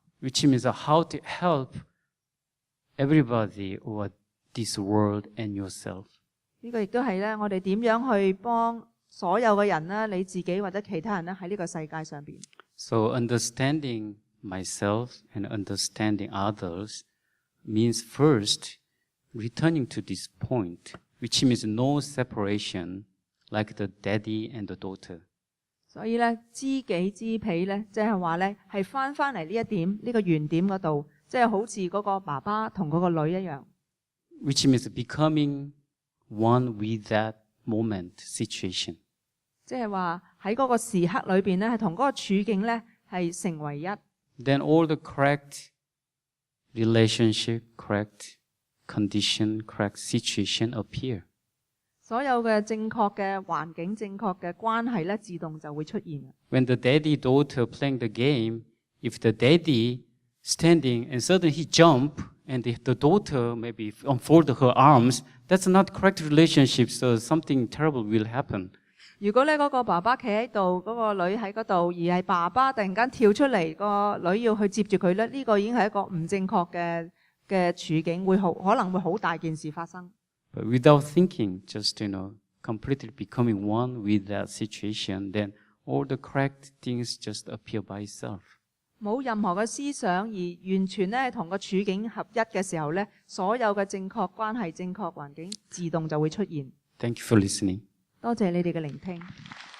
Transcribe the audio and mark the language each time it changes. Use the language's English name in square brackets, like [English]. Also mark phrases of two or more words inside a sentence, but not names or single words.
[English] Which means how to help everybody or this world and yourself. [Cantonese] 呢個亦都係咧，我哋點樣去幫所有嘅人啦，你自己或者其他人咧喺呢個世界上邊。 [English] So understanding myself and understanding others means first returning to this point which means no separation like the daddy and the daughter. [Cantonese] 所以咧，知己知彼咧，即係話咧，係翻嚟呢一點，呢個原點嗰度，即係好似嗰個爸爸同嗰個女一樣。 [English] Which means becoming one with that moment situation. [Cantonese] 即係話喺嗰個時刻裏邊咧，係同嗰個處境咧係成為一。 [English] Then all the correct relationship, correct condition, correct situation appear. [Cantonese] 所有嘅正確嘅環境、正確嘅關係咧，自動就會出現。 [English] When the daddy-daughter playing the game, if the daddy standing and suddenly he jump and if the daughter maybe unfold her arms, that's not correct relationship, so something terrible will happen. [Cantonese] 如果咧嗰個爸爸企喺度，嗰個女喺嗰度，而係爸爸突然間跳出嚟，個女要去接住佢咧，呢個已經係一個唔正確嘅處境，可能會好大件事發生。 [English] But without thinking, just completely becoming one with that situation, then all the correct things just appear by itself. [Cantonese] 冇任何嘅思想，而完全咧同個處境合一嘅時候咧，所有嘅正確關係、正確環境自動就會出現。 [English] Thank you for listening. [Cantonese] 多謝你哋嘅聆聽。